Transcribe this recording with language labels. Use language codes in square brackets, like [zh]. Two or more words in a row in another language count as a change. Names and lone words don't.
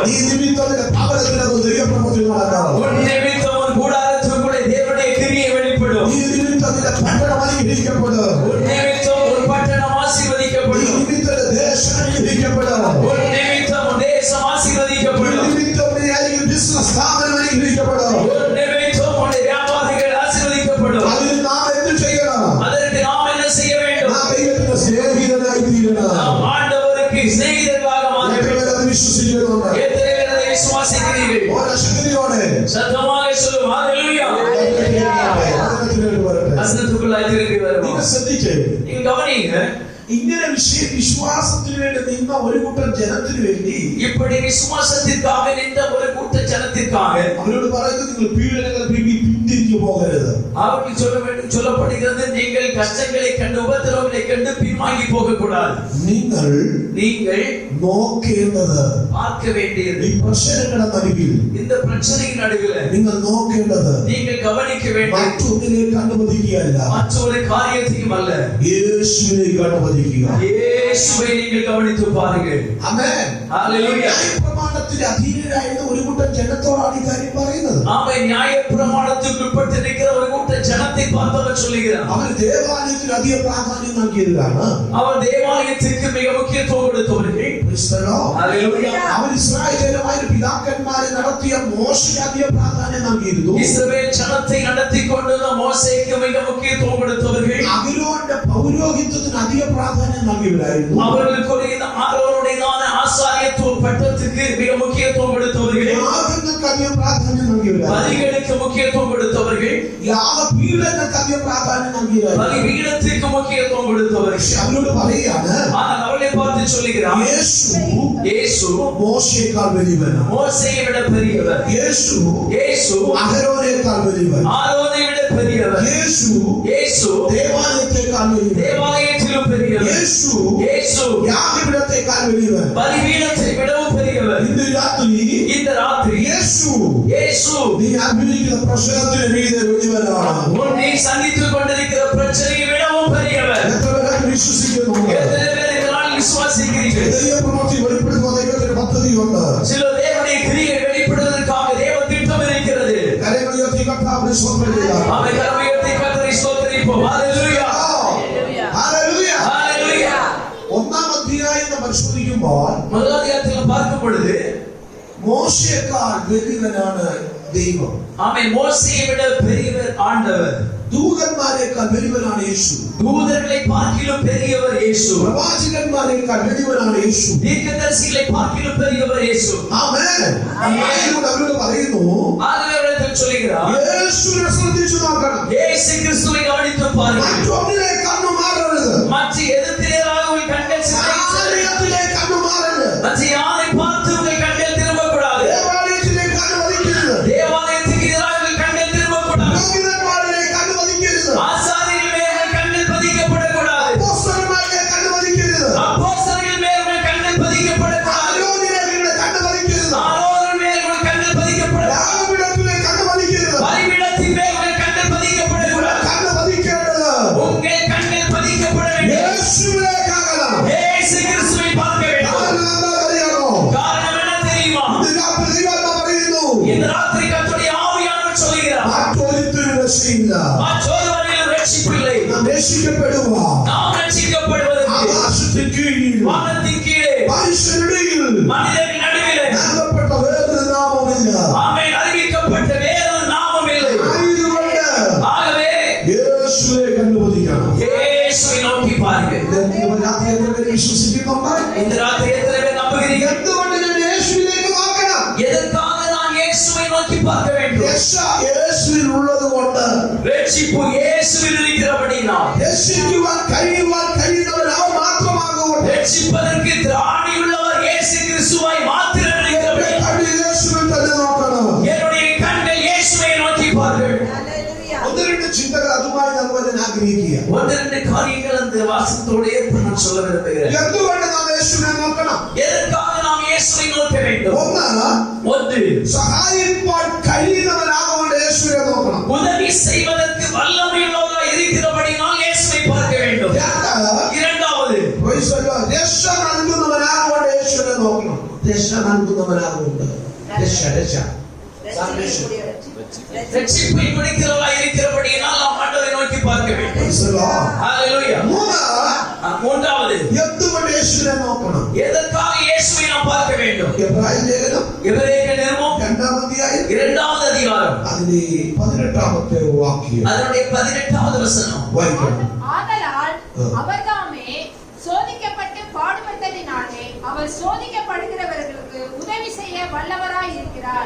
[ml] നീ നിമിത്തം എന്റെ ഭവനത്തിനകത്ത് ദൈവപ്രവൃത്തി നടക്കാം. [ta] உன் நிமித்தம் உன் கூடாரத்துக்குள்ளே தேவனுடைய கிரியை வெளிப்படும். [ml] നീ നിമിത്തം എന്റെ പട്ടണം അനുഗ്രഹിക്കപ്പെടും. [ta] உன் நிமித்தம் உன் பட்டணம் [ml] നീ [ta] ஆசீர்வதிக்கப்படும். [ml] നിമിത്തം എന്റെ ദേശം അനുഗ്രഹിക്കപ്പെടും. [ta] உன் நிமித்தம் உன் தேசம் [ml] നീ [ta] ஆசீர்வதிக்கப்படும். [ml] നിമിത്തം എന്റെ ബിസിനസ് സ്ഥാപനം അനുഗ്രഹിക്കപ്പെടും. [ta] உன் நிமித்தம் உன் வியாபாரிகள் ஆசீர்வதிக்கப்படும். [ml] അതിന് നാം എന്ത് ചെയ്യണം? [ta] அதற்கு நாம் என்ன [ml] ജീവിക്കണം. [ta] நாம் ஆண்டவருக்கு சிநேகிதர்களாக மாற [ml] എത്ര [ta] வேண்டும். [ml] പേര് അത് വിശ്വസിക്കുന്നുണ്ട്? [ta] எத்தனை பேர் அதை விசுவாசிக்கிறீர்கள்? [ml] ഓരോ ശക്തിയോടെ [ta] சத்தமாக சொல்லும் ஹalleluya. [ml] വചനത്തിലേക്ക് വരട്ടെ. [ta] வசனத்துக்குள்ளாய் திரும்பி [ml] നിങ്ങൾ [ta] வருவோம். [ml] ശ്രദ്ധിക്കേ, [ta] நீங்க கவனிங்க, [ml] ഇങ്ങനെ വിശ്വാസത്തിന് വേണ്ടി നിന്ന ഒരു കൂട്ടം ജനത്തിന് വേണ്ടി [ta] இப்படி விசுவாசத்திற்காக நின்ற ஒரு கூட்ட ஜனத்திற்காக [ml] അവരോട് പറയുന്നത് നിങ്ങൾ പീഡനങ്ങൾ പിന്തിരിഞ്ഞു പോകരുത്. [ta] அவருக்கு சொல்லப்படுகிறது, நீங்கள் கஷ்டங்களை கண்டு உபத்திரவங்களை கண்டு பின்வாங்கி போக கூடாது. நீங்கள் [ml] നോക്കേണ്ടത് [ta] பார்க்க வேண்டியது [ml] ഈ പ്രശ്നങ്ങളുടെ നടുവിൽ [ta] இந்த பிரச்சனையின் நடுவில் [ml] നിങ്ങൾ നോക്കേണ്ടത് [ta] நீங்கள் கவனிக்க வேண்டியது [ml] മറ്റൊന്നിലേക്ക് അനുവദിക്കുകയല്ല, [ta] மற்றொரு காரியத்தையும் அல்ல, [ml] യേശുവിലേക്ക് അനുവദിക്കുക. [ta] இயேசுவை நீங்கள் கவனித்து பாருங்கள். [ml] ആമേൻ. [ta] ஹalleluya. [ml] ന്യായപ്രമാണത്തിന് അധീനരായിരുന്ന ഒരു കൂട്ടം ജനത്തോടാണ് ഈ കാര്യം പറയുന്നത്. [ta] ஆமை நியாயப்பிரமாணத்துக்கு உட்பட்டு நிற்கிற ஒரு கூட்ட ஜனத்தை பார்த்தவர் சொல்லுகிறார். [ml] അവർ ദേവാലയത്തിന് അധിക പ്രാധാന്യം നൽകിയവരാണ്. [ta] அவர் தேவாலயத்திற்கு மிக முக்கியத்துவம் கொடுத்தவர்கள். ஹalleluya. [ml] അവർ ഇസ്രായേലുമായ പിതാക്കന്മാരെ നടത്തിയ മോശയ്ക്ക് അധിക പ്രാധാന്യം നൽകിയിരുന്നു. [ta] இஸ்ரவேல் ஜனத்தை நடத்தி கொண்டிருந்த மோசேக்கு மிக முக்கியத்துவம் கொடுத்தவர்கள். [ml] അഹരോന്റെ പൗരോഹിത്യത്തിന് അധിക പ്രാധാന്യം നൽകിയവരായിരുന്നു. [ta] அவர்களுக்கு ஆரோனுடையதான ஆசாரியத்துவ பட்டத்துக்கு மிக முக்கியத்துவம் கொடுத்தவர்கள். [ml] യാഗങ്ങൾക്ക് അധിക പ്രാധാന്യം നൽകിയവരായിരുന്നു. [ta] பலிகளுக்கு முக்கியத்துவம் கொடுத்தவர்கள். [ml] യാഗപീഠങ്ങൾക്ക് അധിക പ്രാധാന്യം നൽകിയവരായിരുന്നു. [ta] பலிபீடத்திற்கு முக்கியத்துவம் கொடுத்தவர்கள். [ml] അവരോട് പറയുകയാണ്, [ta] ஆனால் அவளை பார்த்து சொல்லுகிறார், இயேசு [ml] മോശയേക്കാൾ വലിയവനാണ്. [ta] மோசேயை விட பெரியவர். [ml] യേശു അഹരോനേക്കാൾ വലിയവൻ. [ta] ஆரோனை விட பெரியவர். இயேசு [ml] ദേവാലയത്തെക്കാൾ വലിയവൻ. [ta] தேவாலயத்திலும் பெரியவர். இயேசு [ml] യാഗപീഠത്തെക്കാൾ വലിയവൻ. [ta] பலிபீடத்தை விடவும் பெரியவர். இந்த ராத்திரி இயேசு [ml] നീ അനുഭവിക്കുന്ന പ്രശ്നത്തിന് മീതെ വലിയവനാണ്. [ta] உன்னை சந்தித்துக் கொண்டிருக்கிற பிரச்சனையை விடவும் பெரியவர். [ml] എത്ര പേർ വിശ്വസിക്കുന്നു? [ta] எத்தனை பேர் இதனால் விசுவாசிக்கிறீர்கள்? [ml] ദൈവപ്രവൃത്തി വെളിപ്പെടുത്തുന്ന ദൈവത്തിന് പദ്ധതിയുണ്ട്. [ta] சில தேவனுடைய கிரியை வெளிப்படுவதற்காக தேவ திட்டம் இருக்கிறது. [ml] കരങ്ങൾ ഉയർത്തി കർത്താവിനെ സ്തോത്രം ചെയ്യുക. [ta] அவை கரமுயர்த்தி கர்த்தரை ஸ்தோத்திரிப்போம். ஹalleluya. [ml] ഹല്ലേലൂയ. [ta] ஹalleluya. [ml] ഒന്നാം അധ്യായം നമ്മൾ പരിശോധിക്കുമ്പോൾ [ta] முதல் அதிகாரத்தில் பார்க்கும் பொழுது [ml] മോശയേക്കാൾ വലിയവനാണ് ദൈവം. [ta] ஆமென். மோசேயை விட பெரியவர் ஆண்டவர். [ml] ദൂതന്മാരെക്കാൾ വലിയവനാണ് യേശു. [ta] தூதர்களை பார்க்கிலும் பெரியவர் இயேசு. [ml] പ്രവാചകന്മാരെക്കാൾ വലിയവനാണ് യേശു. [ta] தீர்க்கதரிசிகளை பார்க்கிலும் பெரியவர் இயேசு. [ml] ആമേൻ. ആയതുകൊണ്ട് അവരോട് പറയുന്നു, [ta] ஆண்டவர் சொல்லுகிறார், [ml] യേശുവിനെ ശ്രദ്ധിച്ചു നോക്കണം. [ta] இயேசு கிறிஸ்துவை கவனித்து பாருங்கள். [ml] മറ്റൊന്നിലേക്ക് കണ്ണു മാറരുത്. [ta] மற்ற எதிர்த்திலேயாக உங்கள் கண்கள் சிதறிச்சு. [ml] ആലയത്തിലേക്ക് കണ്ണു മാറരുത്. [ta] மற்ற யாரை பார்த்து உங்கள் கண்கள் திரும்பக்கூடாது. [ml] ദേവാലയത്തിലേക്ക് കണ്ണു പതിക്കരുത്. [ta] தேவாலயத்துக்கு எதிராக உங்கள் கண்கள் திரும்பக்கூடாது. [ml] പുരോഹിതന്മാരിലേക്ക് കണ്ണു പതിക്കരുത്. [ta] ஆசாரியர்கள் மேல் உங்கள் கண்கள் பதிக்கப்படக்கூடாது. [ml] അപ്പോസ്തലന്മാരിലേക്ക് കണ്ണു പതിക്കരുത്. [ta] அப்போஸ்தலர்கள் மேல் உங்கள் கண்கள் பதிக்கப்படக்கூடாது. [ml] ആരോനിലേക്ക് കണ്ണു പതിക്കരുത്. [ta] ஆரோன் மேல் உங்கள் கண்கள் பதிக்கப்படக்கூடாது. [ml] യാഗപീഠത്തിലേക്ക് കണ്ണു പതിക്കരുത്. [ta] பலிபீடத்தின் மேல் உங்கள் கண்கள் பதிக்கப்படக்கூடாது. [ml] കണ്ണു പതിക്കേണ്ടത് [ta] உங்கள் கண்கள் பதிக்கப்பட வேண்டும். [ml] യേശുവിലേക്കാകണം. [ta] இயேசு கிறிஸ்துவை பார்க்க வேண்டும். [ml] കാരണം എന്താ അറിയാമോ? [ta] காரணம் என்ன தெரியுமா? [ml] ഇത് രാത്രി ദൈവം പറയുന്നു, [ta] இந்த ராத்திரி கர்த்தருடைய ஆவியானவர் சொல்கிறார், [ml] മറ്റൊരുത്തരും രക്ഷയില്ല. [ta] மற்றொருவரிலும் ரட்சிப்பு இல்லை. [ml] നാം രക്ഷിക്കപ്പെടുക [ta] நாம் ரட்சிக்கப்படுவதற்கு [ml] ആകാശത്തിന് കീഴിൽ [ta] வானத்தின் கீழே [ml] മനുഷ്യരുടെയിൽ [ta] மனிதரின் நடுவிலே [ml] നൽകപ്പെട്ട വേറൊരു നാമമില്ല. [ta] ஆமென் அறிவிக்கப்பட்ட வேறொரு நாமம் இல்லை. [ml] ആയതുകൊണ്ട് [ta] ஆகவே [ml] യേശുവിലേക്ക് അനുവദിക്കണം. [ta] இயேசுவை நோக்கி பாருங்கள். [ml] ഇന്ന് രാത്രി എത്ര പേര് വിശ്വസിക്കുന്നുണ്ട്? [ta] இந்த ராத்திரி எத்தனை பேர் நம்புகிறீர்கள்? [ml] എന്തുകൊണ്ട് ഞാൻ യേശുവിലേക്ക് നോക്കണം? [ta] எதற்காக நான் இயேசுவை நோக்கி பார்க்க வேண்டும்? [ml] രക്ഷ യേശുവിൽ ഉള്ളത് കൊണ്ട്, [ta] ரட்சிப்பு இயேசுவில் இருக்கிறபடினால், [ml] രക്ഷിക്കുവാൻ കഴിയുന്നവൻ അവൻ മാത്രമാകുകൊണ്ട് [ta] ரட்சிப்பதற்கு திராணியுள்ளவர் இயேசு கிறிஸ்துவாய் மாத்திரம் இருக்கிறபடியால் [ml] കണ്ണിൽ യേശുവിൽ തന്നെ നോക്കണം. [ta] என்னுடைய கண்கள் இயேசுவை நோக்கி பாருங்கள். [ml] ഒന്ന് രണ്ട് ചിന്തകൾ അതുമായി നമ്മൾ ആഗ്രഹിക്കുക. [ta] ஒன்று ரெண்டு காரியங்கள் அந்த வாசத்தோடு ஏற்ப நான் சொல்ல விரும்புகிறேன். [ml] എന്തുകൊണ്ട് നാം യേശുവിനെ നോക്കണം? [ta] எதற்காக நாம் இயேசுவை நோக்க வேண்டும்? ஒன்று, [ml] സഹായിപ്പാൻ കഴിയുന്നവനാകൊണ്ട് യേശുവിനെ നോക്കണം. [ta] உதவி செய்வதற்கு வல்லமையுள்ளவராய் இருக்கிறபடியால் இயேசுவை பார்க்க வேண்டும். இரண்டாவது, [ml] രക്ഷ നൽകുന്നവനാകൊണ്ട് യേശുവിനെ നോക്കണം. രക്ഷ നൽകുന്നവനാകൊണ്ട് [ta] ரட்சிப்பை கொடுக்கிறவராய் இருக்கிறபடியால் நாம் ஆண்டவரை நோக்கி பார்க்க வேண்டும். ஹalleluya. மூன்றாவது, [ml] എന്തുകൊണ്ട് യേശുവിനെ നോക്കണം? [ta] எதற்காக இயேசுவை நாம் பார்க்க வேண்டும்? [ml] എബ്രായ ലേഖനം [ta] எபிரேயர் நிருபம் [ml] 2-ാം അധ്യായം [ta] 2வது அதிகாரம் [ml] അതിന്റെ 18-ാമത്തെ വാക്യം [ta] அதனுடைய 18வது வசனம் [ml] വായിക്കണം. [ta] ஆதலால் அவர்தாமே சோதிக்கப்பட்டு அவர் சோதிக்கப்படுகிறவர்களுக்கு உதவி செய்ய வல்லவராய் இருக்கிறார்.